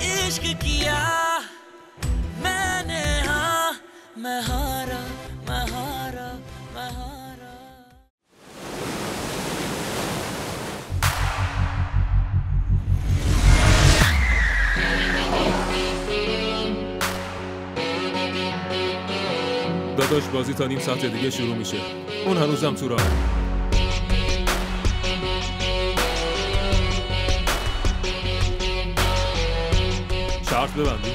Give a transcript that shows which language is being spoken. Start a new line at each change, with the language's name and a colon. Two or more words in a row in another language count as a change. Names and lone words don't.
Hindi: इश्क किया मैंने हाँ मैं हारा मैं हारा मैं हारा
Persian: داداش بازی تا نیم ساعت دیگه شروع میشه. اون هنوزم تو راهه. شرط ببندی؟